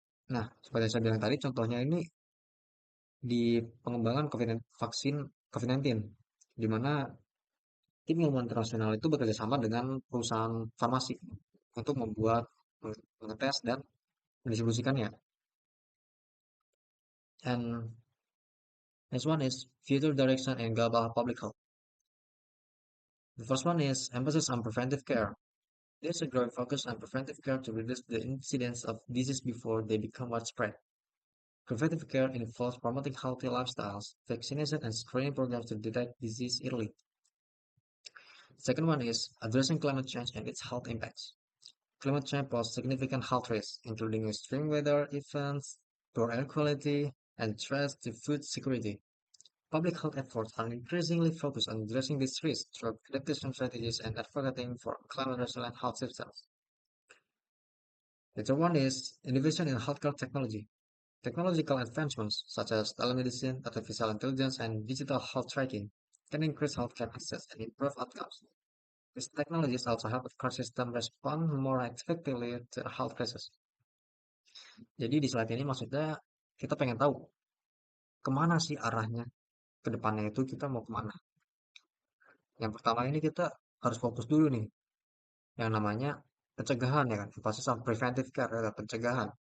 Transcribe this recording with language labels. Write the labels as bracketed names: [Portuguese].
[Indonesian] Nah, seperti yang saya bilang tadi, contohnya ini di pengembangan vaksin COVID-19, di mana tim ilmuwan internasional itu bekerja sama dengan perusahaan farmasi untuk membuat, mengetes, dan mendistribusikannya. [English] And next one is future direction and global public health. The first one is emphasis on preventive care. There's a growing focus on preventive care to reduce the incidence of disease before they become widespread. Preventive care involves promoting healthy lifestyles, vaccination, and screening programs to detect disease early. Second one is addressing climate change and its health impacts. Climate change poses significant health risks, including extreme weather events, poor air quality, and threats to food security. Public health efforts are increasingly focused on addressing these risks through adaptation strategies and advocating for climate-resilient health systems. The third one is innovation in healthcare technology. Technological advancements such as telemedicine, artificial intelligence, and digital health tracking can increase healthcare access and improve outcomes. These technologies also help the core system respond more effectively to health crisis. [Indonesian] Jadi di slide ini maksudnya kita pengen tahu kemana sih arahnya ke depannya itu kita mau kemana. Yang pertama ini kita harus fokus dulu nih yang namanya pencegahan ya kan, [English] emphasis on preventive care [Indonesian] adalah pencegahan.